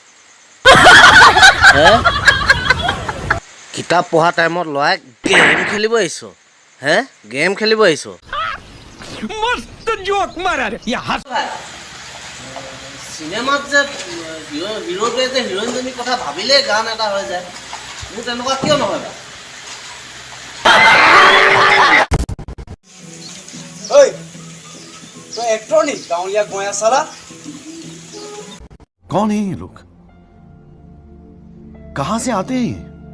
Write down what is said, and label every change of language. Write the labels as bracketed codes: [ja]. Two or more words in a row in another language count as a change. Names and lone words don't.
[as] হে, কিতাপ পঢ়া টাইমত ল'ৰাই গেম খেলিব আহিছ? হে, গেম খেলিব আহিছ? চিনেমাত যে হিৰোটোৱে যে হিৰইনজনীৰ কথা ভাবিলেই গান এটা হৈ যায়, মোৰ তেনেকুৱা কিয় নহয় বাৰু? [hi] तो एक्टर नहीं गाँवलिया गोया साला। कौन है ये लोग? कहां से आते हैं?